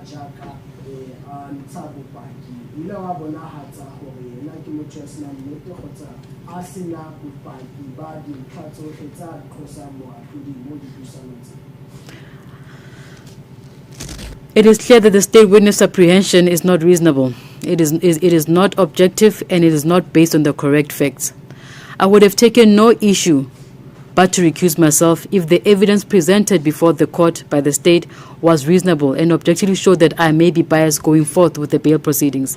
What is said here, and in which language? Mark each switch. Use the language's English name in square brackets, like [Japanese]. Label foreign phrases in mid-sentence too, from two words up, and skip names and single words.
[Tswana] jaaka a ntsha bopaki ile wa bonagatsa gore yena ke motho ya senang nnete kgotsa a sena bopaki ba dintlha tsotlhe tsa qosa moatlhodi mo dipuisanong tse. [English] It is clear that the state witness apprehension is not reasonable. It is not objective, and it is not based on the correct facts. I would have taken no issue but to recuse myself if the evidence presented before the court by the state was reasonable and objectively showed that I may be biased going forth with the bail proceedings.